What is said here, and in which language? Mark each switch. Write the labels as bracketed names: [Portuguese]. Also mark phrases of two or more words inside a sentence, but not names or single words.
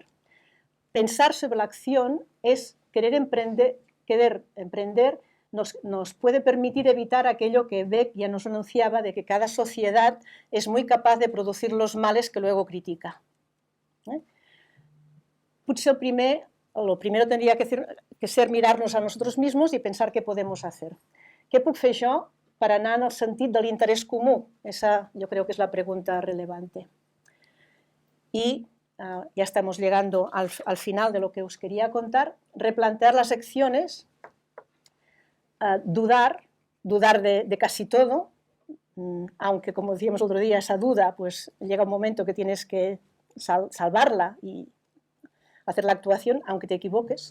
[Spanish] Pensar sobre la acción es querer emprender nos puede permitir evitar aquello que Beck ya nos anunciaba, de que cada sociedad es muy capaz de producir los males que luego critica. [Catalan] Potser [Spanish] lo primero [Catalan] tendria que ser mirar-nos a nosaltres mismos i pensar què [Spanish] podemos hacer. [Catalan] Què puc fer jo per anar en el sentit de l'interès comú? [Spanish] Esa yo creo que es la pregunta relevante. Y ya estamos llegando al final de lo que os quería contar. Replantear las acciones, dudar de casi todo, aunque, como decíamos el otro día, esa duda, pues llega un momento que tienes que salvarla y hacer la actuación, aunque te equivoques.